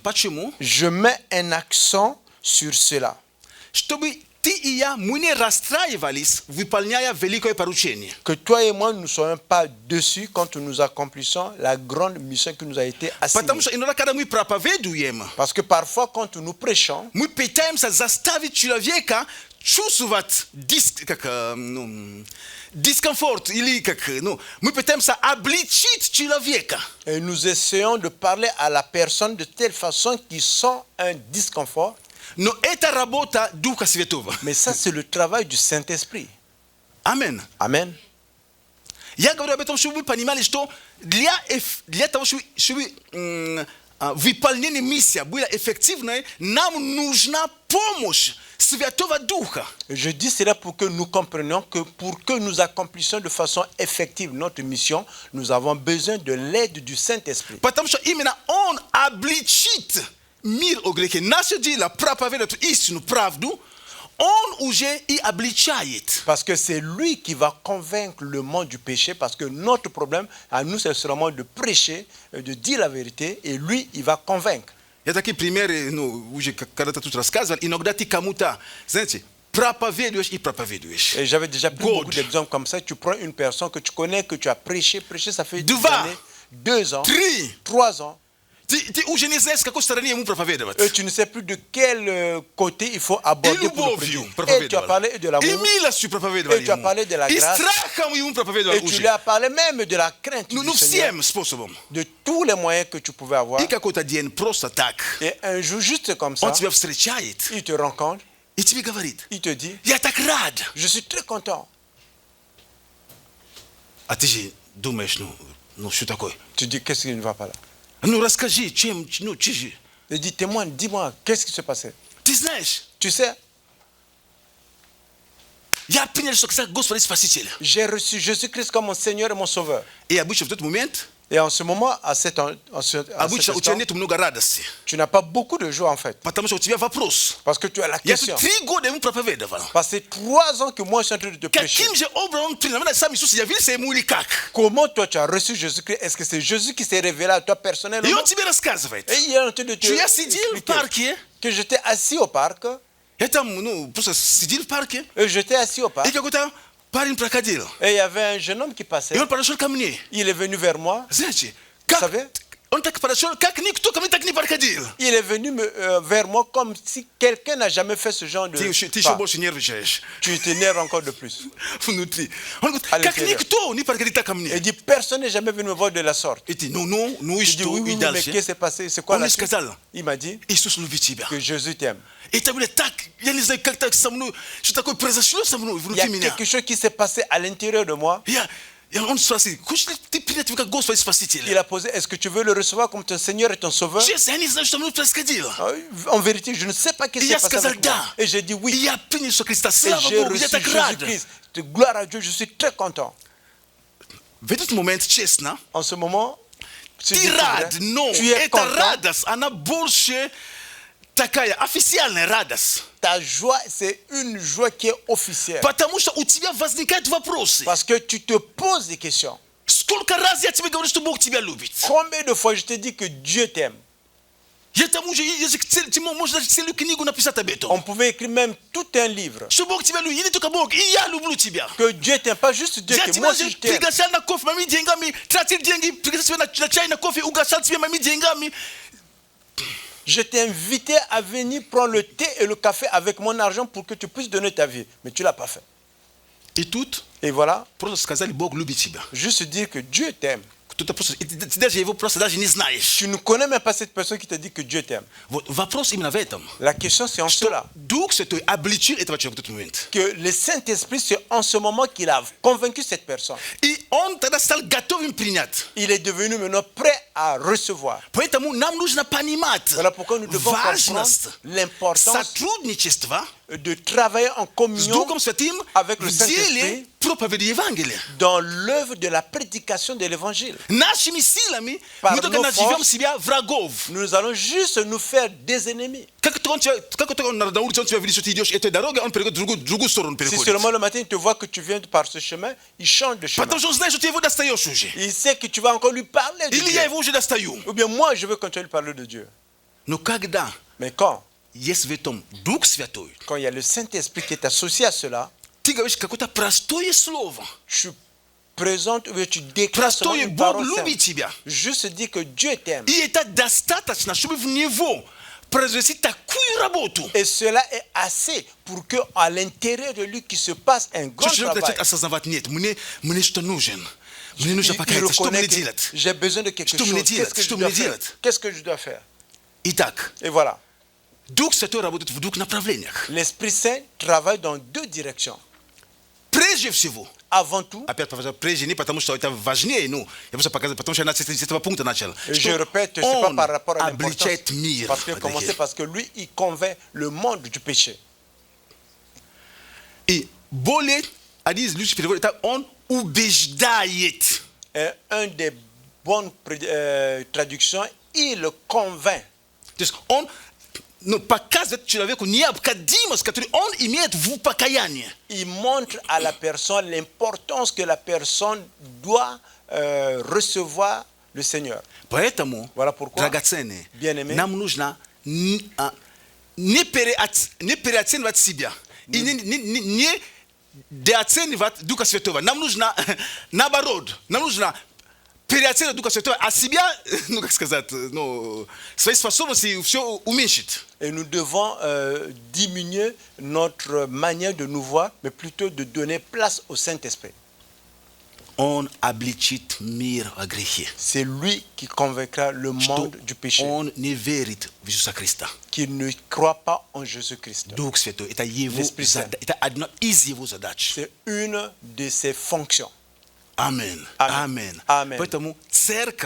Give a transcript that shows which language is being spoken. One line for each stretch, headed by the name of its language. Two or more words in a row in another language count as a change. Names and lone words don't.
Russian: Почему?
French: Je mets un accent sur cela,
Russian: Чтобы ты и я, мы не расстраивались, выполняя великое поручение.
French: que toi et moi ne soyons pas dessus quand nous accomplissons la grande mission qui nous a été assignée.
Russian: Потому что иногда, когда мы проповедуем,
French: Parce que parfois quand nous prêchons,
Russian: мы пытаемся заставить человека чувствовать дискомфорт или мы пытаемся обличить человека.
French: et nous essayons de parler à la personne de telle façon qu'ils sent un disconfort.
Russian: Но это работа Духа Святого.
French: Mais ça, c'est le travail du Saint-Esprit.
Russian: Амен.
French: Amen.
Russian: Я говорю об этом, чтобы вы понимали, что для того, чтобы выполнение миссии была эффективной, нам нужна помощь Святого Духа.
French: Je dis cela pour que nous comprenions que pour que nous accomplissions de façon effective notre mission, nous avons besoin de l'aide du Saint-Esprit.
Russian: Потому что именно Он обличит мир о грехе. Наше дело проповедовать истину, правду. Он уже и обличает.
French: Parce que c'est lui qui va convaincre le monde du péché, parce que notre problème à nous, c'est seulement de prêcher, de dire la vérité, et lui, il va convaincre.
Russian: Я такие примеры, уже когда-то тут рассказывал, иногда ты кому-то, знаете, проповедуешь и проповедуешь.
French: Et j'avais déjà pris God. beaucoup d'exemples comme ça. Tu prends une personne que tu connais, que tu as prêché, ça fait 2 années, 2 ans, 3 ans,
Russian: Ты уже не знаешь, с какой стороны ему проповедовать.
French: et tu ne sais plus de quel côté il faut aborder
Russian: И
French: pour le
Russian: любовью
French: prêcher. Et tu as
Russian: проповедовал.
French: parlé de
Russian: И
French: l'amour,
Russian: милостью проповедовал
French: Et tu as
Russian: ему.
French: parlé de la
Russian: И
French: grâce.
Russian: страхом ему проповедовал
French: et tu
Russian: уже.
French: lui as parlé même de la crainte
Russian: Ну,
French: du Seigneur,
Russian: всем способом.
French: de tous les moyens que tu pouvais avoir.
Russian: И какой-то день просто так.
French: Et un jour, juste comme ça,
Russian: Он тебя встречает
French: il te rencontre,
Russian: и тебе говорит,
French: il te dit,
Russian: я так рад.
French: je suis très content.
Russian: А ты же думаешь, ну что такое?
French: Tu dis, qu'est-ce qui ne va pas là?
Russian: Ну расскажи, чем, че же?
French: Il dit, témoigne, dis-moi, qu'est-ce qui se passait?
Russian: Ты знаешь,
French: Tu sais,
Russian: я принял, что Господь Спаситель.
French: j'ai reçu Jésus-Christ comme mon Seigneur et mon Sauveur.
Russian: И обычно в тот момент,
French: Et en ce moment, à cet
Russian: обычно у тебя
French: instant,
Russian: нет много радости.
French: tu n'as pas beaucoup de joie en fait.
Russian: Потому что у тебя вопрос.
French: Parce que tu as la
Russian: Я
French: question.
Russian: тут 3 года ему проповедовал.
French: Parce que 3 ans que moi je suis en train de te prêcher.
Russian: Каким же образом он принял? Сам Иисус явился ему или как?
French: Comment toi tu as reçu Jésus-Christ? Est-ce que c'est Jésus qui s'est révélé à toi
Russian: И
French: personnellement?
Russian: он тебе рассказывает.
French: Et il est en train de te
Russian: Что я сидел в
French: expliquer
Russian: парке,
French: que j'étais assis au parc.
Russian: я там, просто сидел в парке,
French: Et j'étais assis au parc.
Russian: и какой-то парень проходил.
French: Et il y avait un jeune homme qui passait.
Russian: И он подошел ко мне.
French: Il est venu vers moi.
Russian: Знаете,
French: Vous
Russian: как
French: savez?
Russian: он так подошел, как никто ко мне так не подходил.
French: Il est venu vers moi comme si quelqu'un n'a jamais fait ce genre de
Russian: Ты еще
French: pas.
Russian: больше нервничаешь
French: Tu t'énerves encore de plus.
Russian: внутри. Он говорит,
French: À
Russian: как
French: l'intérieur.
Russian: никто не подходит так ко
French: Et
Russian: мне.
French: il dit, personne n'est jamais venu me voir de la sorte.
Russian: И ты, ну и
French: Je dis,
Russian: что,
French: oui,
Russian: и
French: oui, oui, mais
Russian: дальше.
French: qu'est-ce qui s'est passé? C'est quoi
Russian: Он
French: la
Russian: мне
French: suite?
Russian: сказал,
French: Il m'a dit
Russian: Иисус любит тебя.
French: que Jésus t'aime.
Russian: И это было так, я не знаю, как так со мной, что такое произошло со мной
French: Il y
Russian: внутри
French: a
Russian: меня.
French: quelque chose qui s'est passé à l'intérieur de moi.
Russian: Он спросил, хочешь ли ты принять его как Господа и Спасителя?
French: Il a posé, est-ce que tu veux le recevoir comme ton Seigneur et ton Sauveur?
Russian: Честно, я не знаю, что мной происходило.
French: En vérité, je ne sais pas ce qui
Russian: И
French: s'est
Russian: я
French: passé
Russian: сказал
French: avec moi.
Russian: да.
French: Et j'ai dit
Russian: И
French: oui.
Russian: я принял Иисуса Христа.
French: Et
Russian: Слава
French: j'ai
Russian: Богу, я
French: reçu
Russian: так рад.
French: Jésus-Christ. Gloire à Dieu, je suis très content.
Russian: В этот момент, честно,
French: En ce moment, si
Russian: ты
French: je te
Russian: рад,
French: dirais,
Russian: но
French: tu es
Russian: эта
French: content.
Russian: радость, она больше такая официальная радость.
French: Ta joie, c'est une joie qui est officielle.
Russian: Потому что у тебя возникают вопросы.
French: Parce que tu te poses des questions.
Russian: Сколько раз я тебе говорю, что Бог тебя любит?
French: Combien de fois je te dis que Dieu t'aime?
Russian: Я тому же, ты можешь даже целую книгу написать об этом.
French: On pouvait écrire même tout un livre.
Russian: Что Бог тебя любит, и не только Бог, и я люблю тебя.
French: Que Dieu t'aime, pas juste Dieu,
Russian: Я
French: que
Russian: тебя
French: moi aussi je t'aime.
Russian: приглашал на кофе моими деньгами, тратил деньги, пригласил тебя на чай, на кофе, угощал тебя моими деньгами.
French: Je t'ai invité à venir prendre le thé et le café avec mon argent pour que tu puisses donner ta vie. Mais tu ne l'as pas fait.
Russian: И тут
French: Et voilà,
Russian: просто сказали, Бог любит тебя.
French: juste dire que Dieu t'aime.
Russian: Кто-то просто, и ты даже его просто даже не знаешь.
French: Tu ne connais même pas cette personne qui te dit que Dieu t'aime.
Russian: Вот вопрос именно в этом.
French: La question c'est en
Russian: Что
French: cela.
Russian: Дух Святой обличил этого человека в тот момент.
French: Que le Saint-Esprit, c'est en ce moment qu'il a convaincu cette personne.
Russian: И он тогда стал готовым принять.
French: Il est devenu maintenant prêt à recevoir.
Russian: Поэтому нам нужно понимать
French: Voilà pourquoi nous devons
Russian: важность
French: comprendre l'importance
Russian: сотрудничества
French: de travailler en
Russian: с
French: communion
Russian: Духом Святым
French: avec le
Russian: в деле
French: Saint-Esprit
Russian: проповеди Евангелия.
French: dans l'œuvre de la prédication de l'évangile.
Russian: Нашими силами
French: Par
Russian: мы только
French: nos
Russian: наживем
French: forces,
Russian: себя врагов.
French: Nous allons juste nous faire des ennemis.
Russian: Как только он на улице, он тебя видит, что ты идешь этой дорогой, он переходит другую сторону.
French: Si
Russian: Переходит.
French: seulement le matin il te voit que tu viens par ce chemin, il change de chemin.
Russian: Потому что он знает, что ты его достаешь уже.
French: Il sait que tu vas encore lui parler de
Russian: Или
French: Dieu.
Russian: я его уже достаю.
French: Ou bien moi, je veux continuer de parler de Dieu.
Russian: Но когда
French: Mais quand
Russian: есть в этом Дух Святой,
French: il y a le Saint-Esprit qui est associé à cela,
Russian: ты говоришь какое-то простое слово.
French: tu présentes ou bien tu déclares seulement
Russian: Простое,
French: une
Russian: Бог
French: parole simple.
Russian: любит тебя.
French: Juste dire que Dieu t'aime.
Russian: И это достаточно, чтобы в него произвести такую работу.
French: Et cela est assez pour que à l'intérieur de lui qui se passe un grand
Russian: Что человек
French: travail.
Russian: начинает осознавать, нет, мне что нужен? Мне нужно
French: Il
Russian: покаяться, что мне
French: reconnaît que
Russian: делать?
French: j'ai besoin de quelque
Russian: Что мне
French: chose.
Russian: делать? Что мне делать?
French: Qu'est-ce que je dois faire?
Russian: Итак,
French: Et voilà.
Russian: Дух Святой работает в двух направлениях.
French: L'Esprit Saint travaille dans deux directions.
Russian: Прежде всего,
French: avant tout,
Russian: опять повторяю, прежде, потому что это важнее, ну, я просто показываю, потому что я с этого пункта начал.
French: je répète, c'est pas par rapport à l'importance, parce que commencer parce que lui, il convainc le monde du péché.
Russian: И более, один из лучших переводов, это он убеждает.
French: Et un des bonnes traductions, il le convainc.
Russian: То есть он показывает человеку необходимость, которую он имеет в покаянии.
French: Il montre à la personne l'importance que la personne doit recevoir le Seigneur.
Russian: Поэтому,
French: Voilà pourquoi,
Russian: драгоценные,
French: bien-aimés,
Russian: нам нужно не переоценивать себя и не недооценивать Духа Святого. Нам нужно, наоборот, нам нужно переоценивать Духа Святого, а себя, ну, как сказать, ну, свои способности все уменьшить.
French: Et nous devons diminuer notre manière de nous voir, mais plutôt de donner place au Saint-Esprit.
Russian: Он обличит мир о грехе.
French: C'est lui qui convaincra le monde du péché,
Russian: Он не верит в Иисуса Христа.
French: qui ne croit pas en Jésus-Christ.
Russian: Дух Святой, это его
French: L'Esprit Saint.
Russian: это одна из его задач.
French: C'est une de ses fonctions.
Russian: Аминь.
French: Amen.
Russian: Аминь.
French: Amen.
Russian: Поэтому церковь